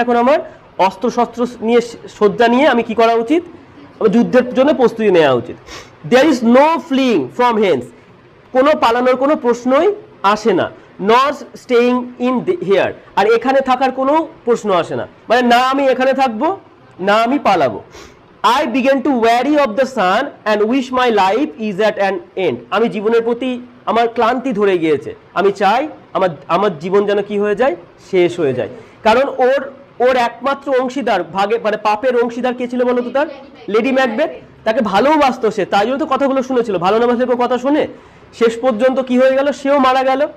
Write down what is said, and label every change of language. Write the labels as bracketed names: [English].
[Bangla] এখন আমার অস্ত্র শস্ত্র নিয়ে সজ্জা নিয়ে আমি কি করা উচিত? যুদ্ধের জন্য প্রস্তুতি নেওয়া উচিত। [English] there is no fleeing from hence, [Bangla] কোনো পালানোর কোনো প্রশ্নই আসে না। [English] not staying in here, [Bangla] আর এখানে থাকার কোনো প্রশ্ন আসে না, মানে না আমি এখানে থাকবো না আমি পালাবো। [English] I began to weary of the sun and wish my life is at an end। [Bangla] আমি জীবনের প্রতি আমার ক্লান্তি ধরে গিয়েছে, আমি চাই আমার জীবন যেন কি হয়ে যায়? শেষ হয়ে যায়। কারণ ওর একমাত্র অংশীদার ভাগে, মানে পাপের অংশীদার কে ছিল বলো তো? তার লেডি ম্যাকবেথ। তাকে ভালোবাসতো সে, তাই জন্য তো কথাগুলো শুনেছিল। ভালো না বাসলে কথা শুনে শেষ পর্যন্ত কি হয়ে গেল? সেও মারা গেল।